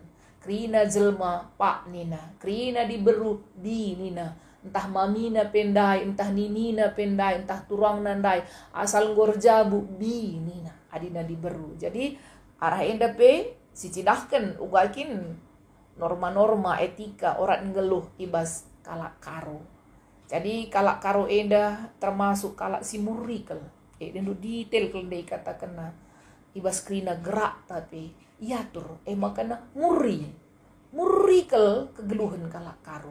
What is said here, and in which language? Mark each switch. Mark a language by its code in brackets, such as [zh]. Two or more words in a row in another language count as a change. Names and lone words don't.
[btx] Krina jelma pak nina. Krina diberu di nina. Entah mamina pendai, entah ninina pendai, entah turang nandai. Asal ngorjabu bi nina. Adina diberu. Jadi arah inda sicidahkan ugakin [id] norma-norma etika [btx] orat ngeluh ibas kalak karo. Jadi kalak karo enda termasuk kalak si murikel. Dendu detail kelendai katakan ibas krina gerak tapi iatur makana murikel kegeluhan kalak karo.